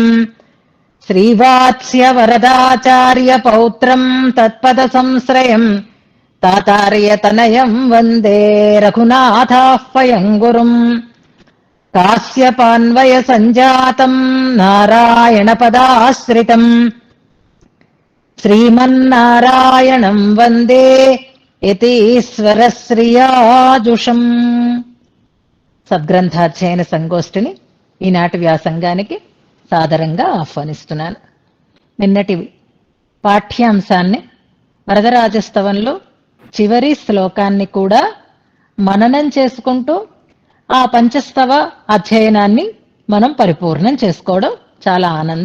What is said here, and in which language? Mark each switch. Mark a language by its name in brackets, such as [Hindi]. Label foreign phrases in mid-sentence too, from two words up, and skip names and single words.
[Sanskrit] श्रीवात्स्य वरदाचार्य पौत्रम् तत्पदसंश्रयम् तातार्यतनयम् वन्दे रघुनाथाह्वयम् गुरुम्। कास्यपान्वय सञ्जातम् नारायणपदाश्रितम् श्रीमन्नारायणम् वन्दे యతీశ్వరశ్రియాజుషం. [Telugu] సద్గ్రంథాధ్యయన సంగోష్ఠిని ఈనాటి వ్యాసంగానికి సాదరంగా ఆహ్వానిస్తున్నాను. నిన్నటి పాఠ్యాంశాన్ని వరదరాజస్తవంలో చివరి శ్లోకాన్ని కూడా మననం చేసుకుంటూ ఆ పంచస్తవ అధ్యయనాన్ని మనం పరిపూర్ణం చేసుకోవడం చాలా ఆనందం.